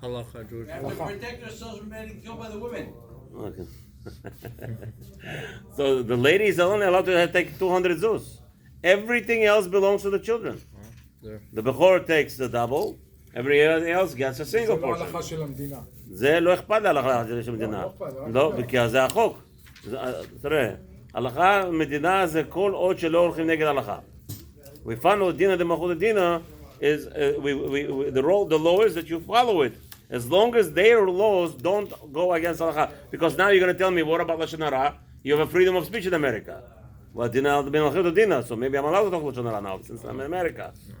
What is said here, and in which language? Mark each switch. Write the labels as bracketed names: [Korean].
[English] Halacha, Jewish. Protect ourselves from getting killed by the women. Okay. So the ladies are only allowed to take 200 zuz. Everything else belongs to the children. The Bechor takes the double. Everybody else gets a single portion. [Hebrew] זה לא אכפת להלכה של המדינה. לא, כי זה החוק. תראה, הלכה, מדינה זה כל עוד שלא הולכים נגד הלכה. [English] We found [Hebrew] דינא דמלכות דינא [English] is the law is that you follow it as long as their laws don't go against halacha. Because now you're going to tell me, what about lashon hara? You have a freedom of speech in America. Well, dinah b'malchut dinah, so maybe I'm allowed to talk lashon hara now since I'm in America.